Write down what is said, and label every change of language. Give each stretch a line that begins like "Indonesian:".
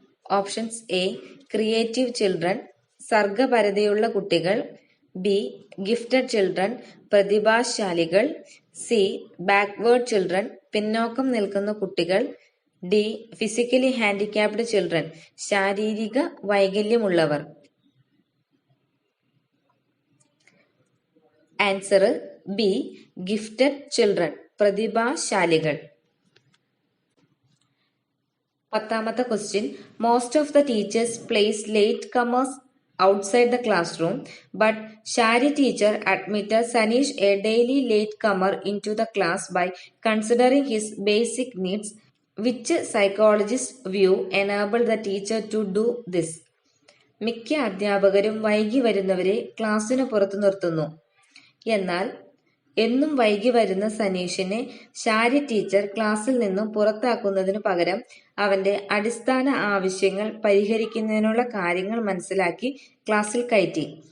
English: options A creative children
Malayalam: സർഗപരതയുള്ള കുട്ടികൾ,
English: B gifted children പ്രതിഭാശാലികൾ, C backward children
Malayalam: പിന്നോക്കം നിൽക്കുന്ന കുട്ടികൾ,
English: D physically handicapped children
Malayalam: ശാരീരിക വൈകല്യമുള്ളവർ.
English: answer B gifted children
Malayalam: പ്രതിഭാശാലികൾ. പത്താമത്തെ
English: Question, most of the teachers place late comers outside the classroom, but Shari teacher admitted Sanish, a daily late comer, into the class by considering his basic needs. Which psychologist view enable the teacher to do this?
Malayalam: മിക്ക അധ്യാപകരും വൈകി വരുന്നവരെ ക്ലാസ്സിന് പുറത്തു നിർത്തുന്നു. എന്നാൽ എന്നും വൈകി വരുന്ന സനീഷിനെ ശാരി ടീച്ചർ ക്ലാസ്സിൽ നിന്നും പുറത്താക്കുന്നതിനു പകരം അവന്റെ അടിസ്ഥാന ആവശ്യങ്ങൾ പരിഹരിക്കുന്നതിനുള്ള കാര്യങ്ങൾ മനസ്സിലാക്കി ക്ലാസ്സിൽ കയറ്റി.